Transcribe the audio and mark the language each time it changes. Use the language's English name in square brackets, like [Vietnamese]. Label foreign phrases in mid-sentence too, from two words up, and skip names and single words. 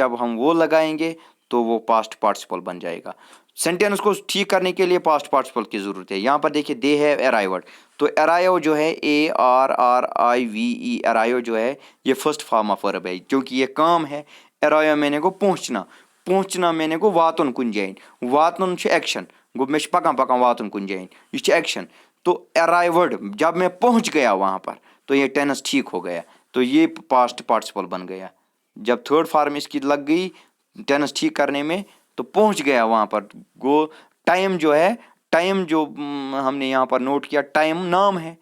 [Urdu] جب ہم وہ لگائیں گے تو وہ [English] past participle [Urdu] بن جائے گا. سینٹینس کو ٹھیک کرنے کے لیے [English] past participle [Urdu] کی ضرورت ہے. یہاں پر دیکھیے [English] they have arrived. [Urdu] تو ارائیو جو ہے ARRIVE ارائیو جو ہے یہ [English] first form of verb [Urdu] ہے کیونکہ یہ کام ہے. [Kashmiri] ارائیو میں نے کو پہنچنا میں نے کو واتن کن جائن. واتن چھُ ایکشن گو میں پکان واتن کن جائن یہ چھُ ایکشن. [Urdu] تو ارائیوڈ جب میں پہنچ گیا وہاں پر تو یہ ٹینس ٹھیک ہو گیا. تو یہ [English] past participle [Urdu] بن گیا. جب [English] third form [Urdu] اس کی لگ گئی ٹینس ٹھیک کرنے میں تو پہنچ گیا وہاں پر. گو ٹائم جو ہے ٹائم جو ہم نے یہاں پر نوٹ کیا ٹائم نام ہے.